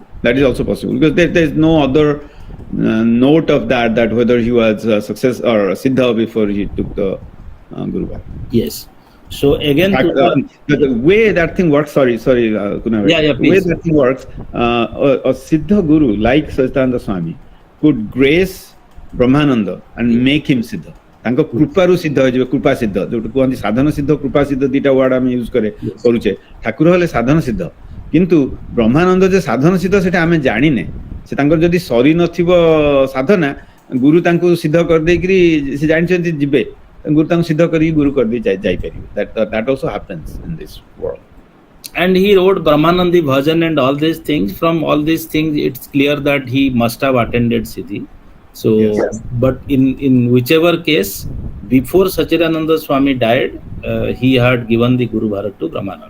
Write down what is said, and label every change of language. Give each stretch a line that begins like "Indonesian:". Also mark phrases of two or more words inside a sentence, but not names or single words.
English: That is also possible, because there's no other note of that whether he was a success or a Siddha before he took the Guru Bhara. Yes. So again, the way that thing works, sorry, Kunal. Yeah, the way that thing works, a Siddha Guru like Sachidananda Swami could grace Brahmananda and make him Siddha.
Odia: ତାଙ୍କ କୃପାରୁ ସିଦ୍ଧ ହେଇଯିବ, କୃପା ସିଦ୍ଧ, ଯୋଉଟା କୁହନ୍ତି ସାଧନ ସିଦ୍ଧ, କୃପା ସିଦ୍ଧ, ଦିଟା ୱାର୍ଡ ଆମେ ୟୁଜ କରୁଛେ। ଠାକୁର ହେଲେ ସାଧନ ସିଦ୍ଧ, କିନ୍ତୁ ବ୍ରହ୍ମାନନ୍ଦ ଯେ ସାଧନ ସିଦ୍ଧ ସେଟା ଆମେ ଜାଣିନେ। ସେ ତାଙ୍କର ଯଦି ସରି ନଥିବ ସାଧନା, ଗୁରୁ ତାଙ୍କୁ ସିଦ୍ଧ କରିଦେଇକିରି ସେ ଜାଣିଛନ୍ତି ଯିବେ, ଗୁରୁ ତାଙ୍କୁ ସିଦ୍ଧ କରିକି ଗୁରୁ କରିଦେଇ ଯାଇପାରିବେ।
English: That also happens in this world. And he wrote Brahmanandi Bhajan and all these things. From all these things, it's clear that he must have attended Siddhi. So, yes. But in whichever case, before Sachidananda Swami died, he had given the Guru Bharat to Brahmananda.